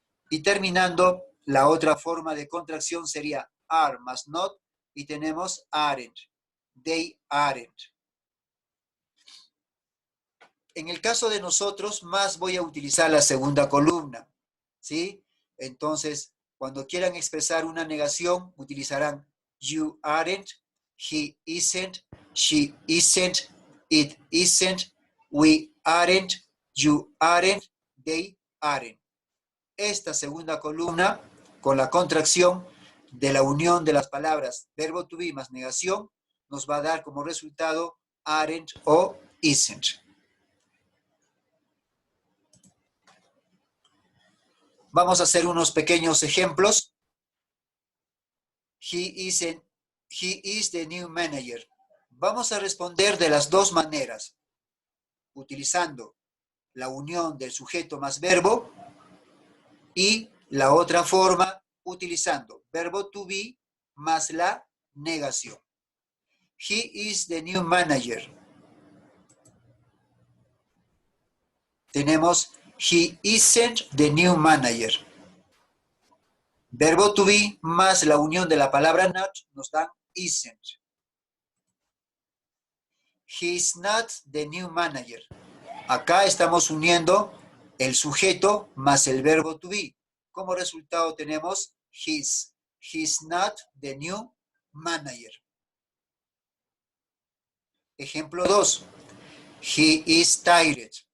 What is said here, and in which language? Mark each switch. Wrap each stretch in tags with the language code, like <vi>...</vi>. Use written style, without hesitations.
<es>Y terminando, la otra forma de contracción sería are más not y tenemos aren't.</es> <en>They aren't.</en> <es>En el caso de nosotros, más voy a utilizar la segunda columna, ¿sí? Entonces, cuando quieran expresar una negación, utilizarán you aren't, he isn't, she isn't, it isn't, we aren't, you aren't, they aren't. Esta segunda columna, con la contracción de la unión de las palabras verbo to be más negación, nos va a dar como resultado aren't o isn't. Vamos a hacer unos pequeños ejemplos. He is the new manager. Vamos a responder de las dos maneras, utilizando la unión del sujeto más verbo y la otra forma utilizando verbo to be más la negación.</es> <en>He is the new manager. Tenemos he isn't the new manager.</en> <es>Verbo to be más la unión de la palabra not nos da isn't.</es> <en>He is not the new manager.</en> <es>Acá estamos uniendo el sujeto más el verbo to be. Como resultado tenemos his.</es> <en>He's not the new manager. Ejemplo 2. He is tired.</en>